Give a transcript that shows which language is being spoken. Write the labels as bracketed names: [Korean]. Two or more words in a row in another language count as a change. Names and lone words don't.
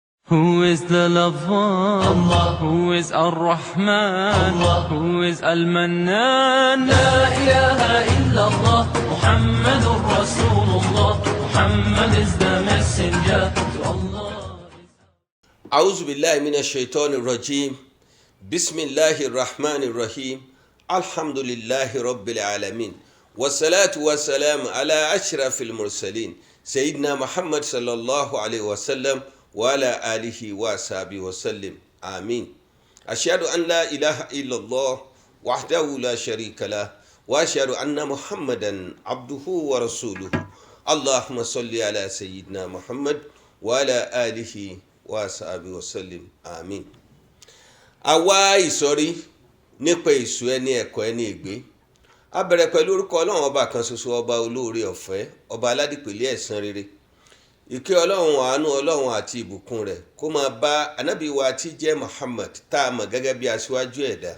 [English] Who is the lover? Allah. Who is Ar-Rahman? Allah. Who is Al-Mannan? [Arabic] لا إله إلا الله، محمد رسول الله. [English] Muhammad is the messenger to Allah. [Arabic] أعوذ بالله من الشيطان الرجيم. بسم الله الرحمن الرحيم. الحمد لله رب العالمين. والصلاة والسلام على أشرف المرسلين. سيدنا محمد صلى الله عليه وسلم وعلى آله وصحبه وسلم. Amin. أشهد أن لا إله إلا الله وحده لا شريك له وأشهد أن محمدا عبده ورسوله. اللهم صل على سيدنا محمد وعلى آله وصحبه وسلم. Amin. [Yoruba] Àwa ìsọ̀rí nípa èṣù ẹni ẹ̀kọ́ ẹni ègbé. A bẹ̀rẹ̀ pẹ̀lú orúkọ Ọlọ́run ọba kan ṣoṣo, ọba olóore ọ̀fẹ́, ọba aládìpẹ̀lẹ̀ ẹ̀san rere. Ìkẹ́ Ọlọ́run, àánú Ọlọ́run àti ìbùkún rẹ̀ kó máa bá ànábì wa tí jẹ́ Muhammad, tá a mọ̀ gẹ́gẹ́ bí aṣíwájú ẹ̀dá.